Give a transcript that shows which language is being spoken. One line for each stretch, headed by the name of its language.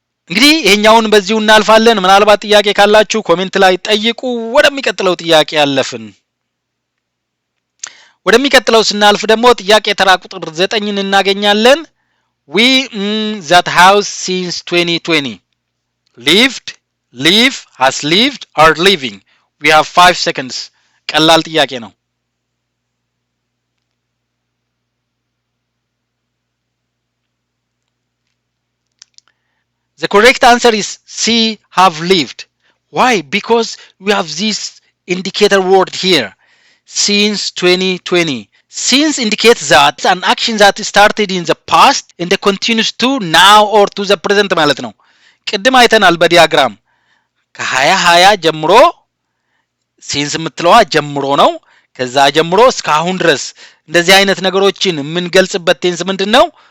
Amharic: እንግዲህ ይሄኛውን በዚሁ እናልፋለን። ምናልባት ጥያቄ ካላችሁ ኮሜንት ላይ ጠይቁ። ወደሚቀጥለው ጥያቄ ያለፍን። ወደሚቀጥለው ስናልፍ ደግሞ ጥያቄ ተራ ቁጥር 9ን እናገኛለን።
English: we that house since 2020 lived, live, has lived, are living. we have 5 seconds.
Amharic: ቀላል ጥያቄ ነው።
English: The correct answer is C, have lived. Why? Because we have this indicator word here. Since 2020. Since indicates that an action that started in the past and continues to now or to the present
Amharic: ማለት ነው። ቅድም አይተናል በዲያግራም ከ2020 ጀምሮ since የምትለዋ ጀምሮ ነው። ከዛ ጀምሮ እስከ አሁን ድረስ እንደዚህ አይነት ነገሮችን የምንገልጽበት ቴንስ ምንድነው?